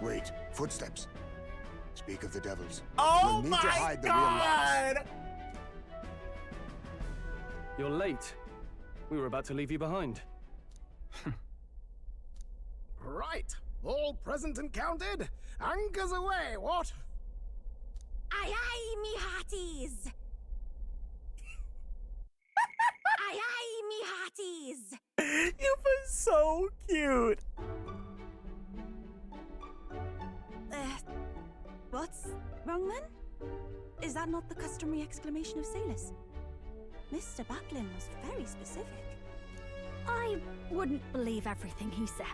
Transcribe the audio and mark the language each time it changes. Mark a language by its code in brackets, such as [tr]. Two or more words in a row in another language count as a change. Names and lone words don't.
[en] Wait, footsteps. Speak of the devils. Oh We'll need my to hide the real lies. god! You're late. We were about to leave you behind. Right, all present and counted. Anchors away, what? Aye aye, me hearties! Aye aye, me hearties! Yufa's so cute. What's wrong then? Is that not the customary exclamation of sailors? Mr. Backlin was very specific. I wouldn't believe everything he says.